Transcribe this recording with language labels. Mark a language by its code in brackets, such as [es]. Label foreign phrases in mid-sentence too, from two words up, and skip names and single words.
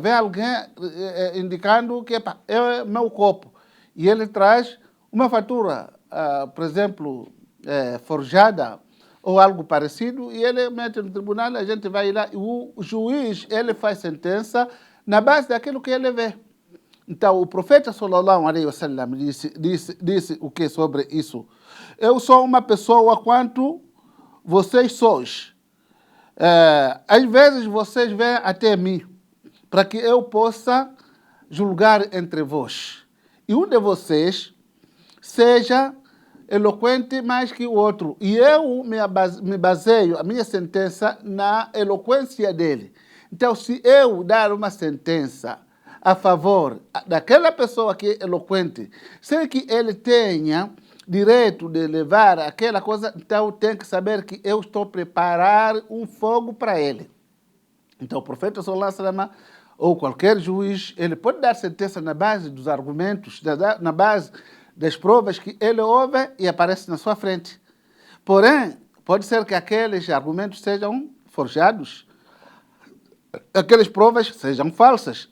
[pt] Vem alguém indicando que é meu copo. E ele traz uma fatura, por exemplo, forjada ou algo parecido, e ele mete no tribunal, a gente vai lá, e o juiz ele faz sentença na base daquilo que ele vê. Então, o profeta [ar] صلى الله عليه وسلم [pt] disse o que sobre isso? Eu sou uma pessoa quanto vocês sois. Às vezes vocês vêm até mim para que eu possa julgar entre vós. E um de vocês seja eloquente mais que o outro. E eu me baseio, a minha sentença, na eloquência dele. Então, se eu dar uma sentença a favor daquela pessoa que é eloquente, sem que ele tenha direito de levar aquela coisa, então tem que saber que eu estou a preparar um fogo para ele. Então o profeta [ar] صلى الله عليه وسلم [pt] ou qualquer juiz, ele pode dar sentença na base dos argumentos, na base das provas que ele ouve e aparece na sua frente. Porém, pode ser que aqueles argumentos sejam forjados, aquelas provas sejam falsas.